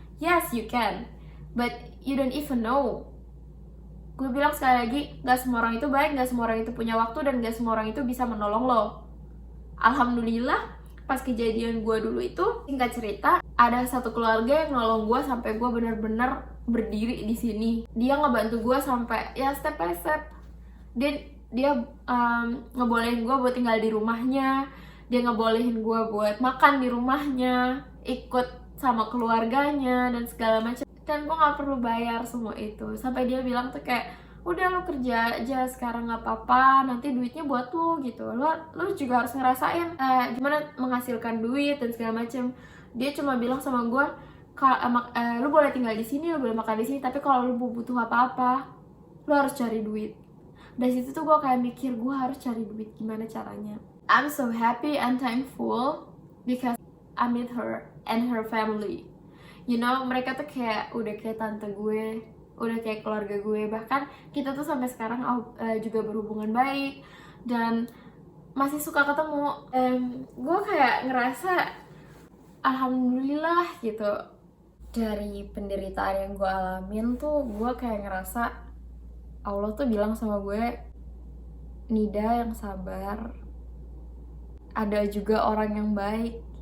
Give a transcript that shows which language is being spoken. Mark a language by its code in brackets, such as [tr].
[en] Yes, you can, but you don't even know. [id] Gue bilang sekali lagi, gak semua orang itu baik, gak semua orang itu punya waktu, dan gak semua orang itu bisa menolong lo. Alhamdulillah, pas kejadian gue dulu itu, singkat cerita, ada satu keluarga yang nolong gue sampai gue bener-bener berdiri di sini. Dia ngebantu gue sampai ya [en] step by step. [id] Dia ngebolehin gue buat tinggal di rumahnya, dia ngebolehin gue buat makan di rumahnya, ikut sama keluarganya dan segala macam. Dan gue gak perlu bayar semua itu. Sampai dia bilang tuh kayak, udah lo kerja aja sekarang, gak apa-apa, nanti duitnya buat lo gitu. Lo juga harus ngerasain gimana menghasilkan duit dan segala macam. Dia cuma bilang sama gue, lo boleh tinggal di sini, lo boleh makan di sini, tapi kalau lo butuh apa-apa, lo harus cari duit. Dari situ tuh gue kayak mikir, gue harus cari duit, gimana caranya. [en] I'm so happy and thankful because I met her and her family. You know, [id] mereka tuh kayak udah kayak tante gue, udah kayak keluarga gue. Bahkan kita tuh sampai sekarang juga berhubungan baik dan masih suka ketemu. Gue kayak ngerasa alhamdulillah gitu. Dari penderitaan yang gue alamin tuh, gue kayak ngerasa Allah tuh bilang sama gue, Nida yang sabar, ada juga orang yang baik.